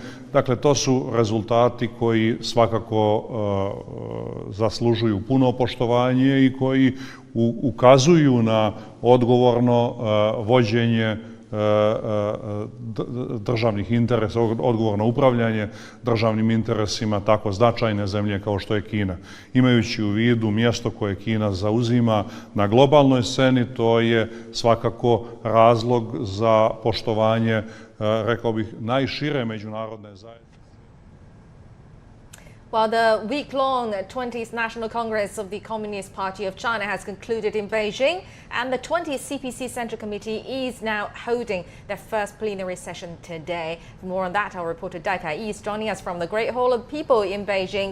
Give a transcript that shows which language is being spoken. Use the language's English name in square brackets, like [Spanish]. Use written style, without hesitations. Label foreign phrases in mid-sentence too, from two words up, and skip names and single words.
[Bosnian] Dakle, to su rezultati koji svakako zaslužuju puno poštovanje i koji ukazuju na odgovorno vođenje državnih interesa, odgovorno upravljanje državnim interesima tako značajne zemlje kao što je Kina. Imajući u vidu mjesto koje Kina zauzima na globalnoj sceni, to je svakako razlog za poštovanje, rekao bih, najšire međunarodne zajednice. [English] Well, the week-long 20th National Congress of the Communist Party of China has concluded in Beijing, and the 20th CPC Central Committee is now holding their first plenary session today. For more on that, our reporter Dai Kai-yi is joining us from the Great Hall of People in Beijing.